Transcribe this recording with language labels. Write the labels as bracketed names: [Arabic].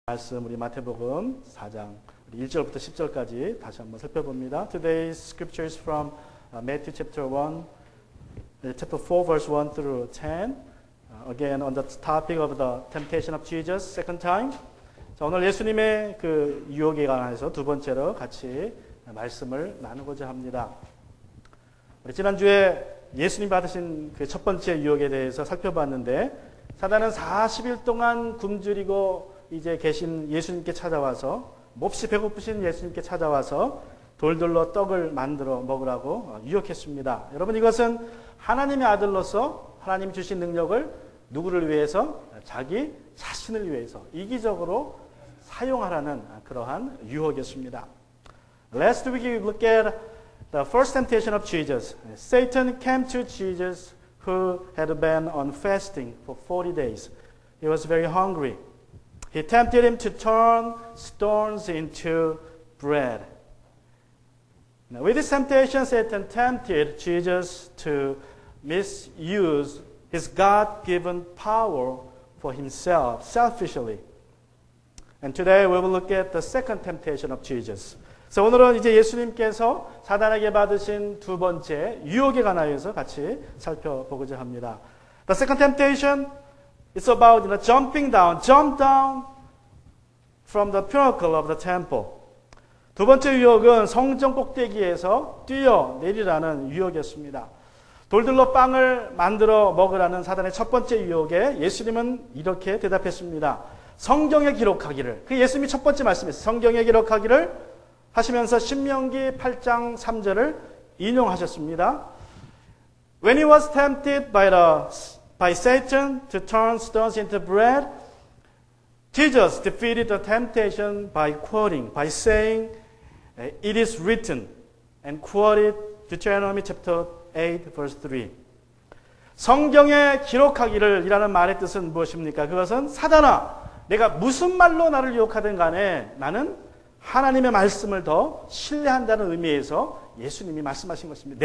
[Korean] 말씀 우리 마태복음 4장 1절부터 10절까지 다시 한번 살펴봅니다. [English] Today's scripture is from Matthew chapter 4 verse 1 through 10. Again on the topic of the temptation of Jesus second time. [Korean] 자, 오늘 예수님의 그 유혹에 관해서 두 번째로 같이 말씀을 나누고자 합니다. 우리 지난주에 예수님 받으신 그 첫 번째 유혹에 대해서 살펴봤는데 사단은 40일 동안 굶주리고 이제 계신 예수님께 찾아와서 몹시 배고프신 예수님께 찾아와서 돌들로 떡을 만들어 먹으라고 유혹했습니다. 여러분, 이것은 하나님의 아들로서 하나님이 주신 능력을 누구를 위해서? 자기 자신을 위해서 이기적으로 사용하라는 그러한 유혹이었습니다. [English] Last week we look at the first temptation of Jesus. Satan came to Jesus who had been on fasting for 40 days. He was very hungry. He tempted him to turn stones into bread. Now, with this temptation, Satan tempted Jesus to misuse his God-given power for himself, selfishly. And today we will look at the second temptation of Jesus. [Korean] 그래서 오늘은 이제 예수님께서 사단에게 받으신 두 번째 유혹에 관하여서 같이 살펴보고자 합니다. [English] The second temptation is about jumping down, jump down from the pinnacle of the temple. [Korean] 두 번째 유혹은 성전 꼭대기에서 뛰어내리라는 유혹이었습니다. 돌들로 빵을 만들어 먹으라는 사단의 첫 번째 유혹에 예수님은 이렇게 대답했습니다. 성경에 기록하기를, 그 예수님이 첫 번째 말씀이었어요. 성경에 기록하기를 하시면서 신명기 8장 3절을 인용하셨습니다. [English] When he was tempted by Satan to turn stones into bread, Jesus defeated the temptation by quoting, by saying, "It is written," and quoted Deuteronomy chapter 8, verse 3. [Korean] 성경에 기록하기를 이라는 말의 뜻은 무엇입니까? 그것은 사단아, 내가 무슨 말로 나를 유혹하든 간에 나는 하나님의 말씀을 더 신뢰한다는 의미에서 예수님이 말씀하신 것입니다.